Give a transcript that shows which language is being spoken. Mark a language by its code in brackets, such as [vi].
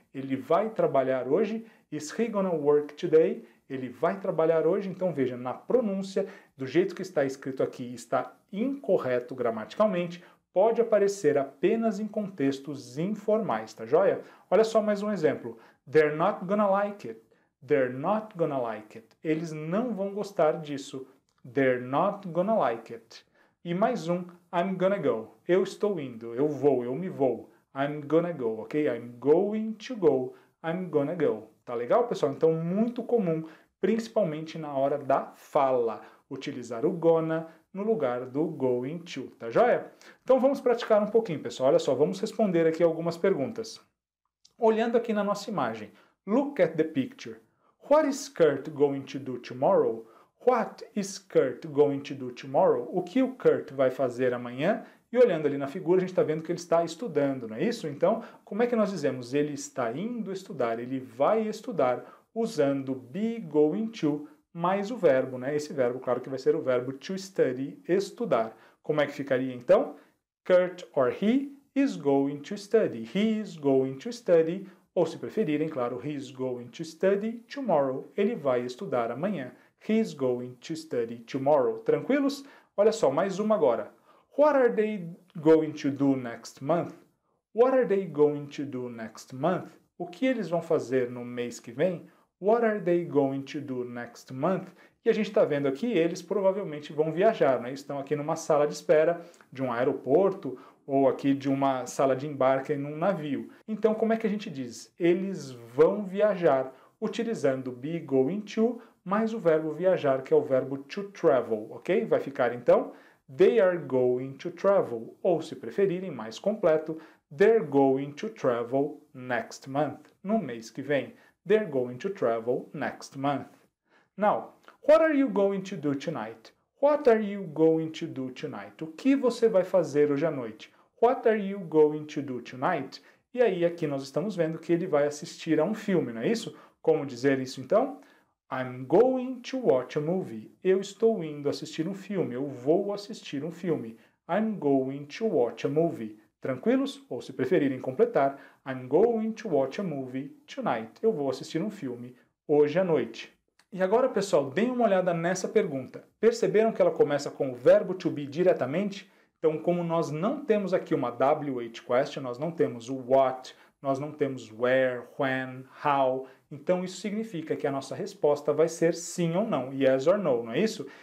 [pt] Ele vai trabalhar hoje. [en] Is he gonna work today? [pt] Ele vai trabalhar hoje. Então, veja, na pronúncia, do jeito que está escrito aqui, está incorreto gramaticalmente, pode aparecer apenas em contextos informais, tá joia? Olha só mais um exemplo. [en] They're not gonna like it. They're not gonna like it. [pt] Eles não vão gostar disso. [en] They're not gonna like it. [pt] E mais um, [en] I'm gonna go. [pt] Eu estou indo, eu vou, eu me vou. [en] I'm gonna go, ok? I'm going to go, I'm gonna go. [pt] Tá legal, pessoal? Então, muito comum, principalmente na hora da fala, utilizar o gonna no lugar do going to, tá joia? Então, vamos praticar um pouquinho, pessoal. Olha só, vamos responder aqui algumas perguntas. Olhando aqui na nossa imagem, [en] look at the picture. What is Kurt going to do tomorrow? What is Kurt going to do tomorrow? [pt] O que o Kurt vai fazer amanhã? E olhando ali na figura, a gente está vendo que ele está estudando, não é isso? Então, como é que nós dizemos? Ele está indo estudar, ele vai estudar, usando be going to mais o verbo, né? Esse verbo, claro que vai ser o verbo to study, estudar. Como é que ficaria então? [en] Kurt or he is going to study. He is going to study, [pt] ou se preferirem, claro, [en] he is going to study tomorrow. [pt] Ele vai estudar amanhã. [en] He is going to study tomorrow. [pt] Tranquilos? Olha só, mais uma agora. [en] What are they going to do next month? What are they going to do next month? [pt] O que eles vão fazer no mês que vem? [en] What are they going to do next month? [pt] E a gente está vendo aqui, eles provavelmente vão viajar, né? Estão aqui numa sala de espera de um aeroporto ou aqui de uma sala de embarque em um navio. Então, como é que a gente diz? Eles vão viajar, utilizando be going to mais o verbo viajar, que é o verbo to travel, ok? Vai ficar então, [en] they are going to travel, [pt] ou se preferirem, mais completo, [en] they're going to travel next month, [pt] no mês que vem. [en] They're going to travel next month. Now, what are you going to do tonight? What are you going to do tonight? [pt] O que você vai fazer hoje à noite? [en] What are you going to do tonight? [pt] E aí aqui nós estamos vendo que ele vai assistir a um filme, não é isso? Como dizer isso então? [en] I'm going to watch a movie. [pt] Eu estou indo assistir um filme. Eu vou assistir um filme. [en] I'm going to watch a movie. [pt] Tranquilos? Ou se preferirem completar, [en] I'm going to watch a movie tonight. [pt] Eu vou assistir um filme hoje à noite. E agora, pessoal, deem uma olhada nessa pergunta. Perceberam que ela começa com o verbo to be diretamente? Então, como nós não temos aqui uma WH question, nós não temos o what, nós não temos where, when, how, então isso significa que a nossa resposta vai ser sim ou não, [en] yes or no, [pt] não é isso?